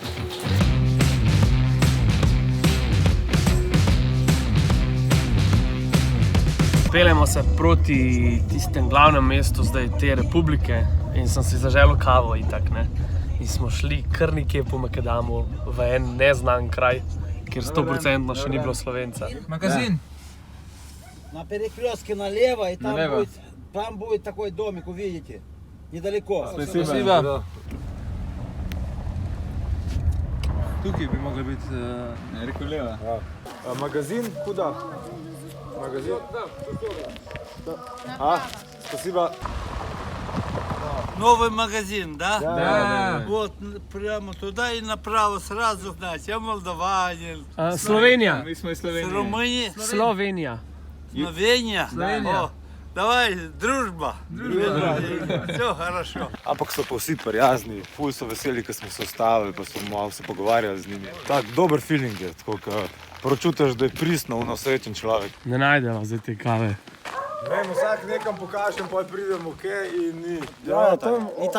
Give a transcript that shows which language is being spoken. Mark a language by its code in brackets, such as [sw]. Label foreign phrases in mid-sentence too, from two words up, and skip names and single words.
[sl] Peljemo se proti tistem glavnem mestu zdaj te republike in sem si zaželel kavo itak, ne. In smo šli kar nekje po Makadamu v en neznan kraj, kjer 100% še ni bilo Slovenca. Magazin. [ru] На перекрестке налево, и Налево. там будет такой домик, увидите, недалеко. Spasiba. [sl] Tukaj bi mogla biti, ne rekel leva. [ru] Магазин, куда? Магазин? A, spasiba. Новый магазин, да? Da. Вот прямо туда и направо сразу знать. Я молдаванин. [sl] Slovenija. Mi smo iz [ru] С [sl] Slovenije. [ru] Румынии? [sl] Slovenija. [ru] Словения? [sl] Slovenija. [ru] О, давай, дружба. Все хорошо. [sl] Ampak so pa vsi prijazni, ful so veseli, ko smo se ustavili, pa smo malo se pogovarjali z njimi. Tak dober feeling je, tako ka pročutiš, da je pristno srečen človek. Ne najdemo zdaj te kave. Vem, vsak nekam pokažem, pa pridemo kje in ni. Ja, tam- in tam